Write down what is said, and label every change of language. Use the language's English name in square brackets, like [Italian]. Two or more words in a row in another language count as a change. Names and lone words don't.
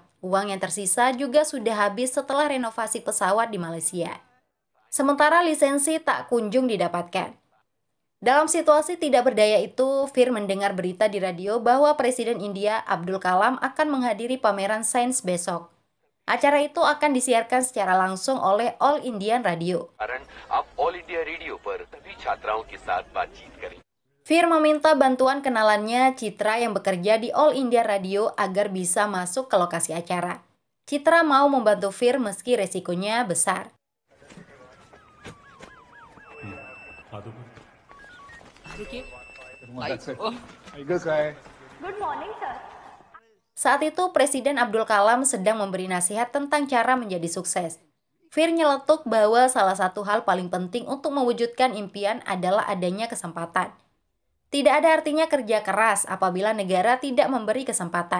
[Indonesian] Uang yang tersisa juga sudah habis setelah renovasi pesawat di Malaysia. Sementara lisensi tak kunjung didapatkan. Dalam situasi tidak berdaya itu, Fir mendengar berita di radio bahwa Presiden India Abdul Kalam akan menghadiri pameran sains besok. Acara itu akan disiarkan secara langsung oleh All Indian Radio. [Hindi] कारण आप ऑल इंडिया रेडियो पर सभी छात्राओं के साथ बातचीत करें। [Indonesian] Fir meminta bantuan kenalannya Citra yang bekerja di All India Radio agar bisa masuk ke lokasi acara. Citra mau membantu Fir meski resikonya besar. [English] Good morning, sir. [Indonesian] Saat itu Presiden Abdul Kalam sedang memberi nasihat tentang cara menjadi sukses. Fir nyeletuk bahwa salah satu hal paling penting untuk mewujudkan impian adalah adanya kesempatan. Tidak ada artinya kerja keras apabila negara tidak memberi kesempatan.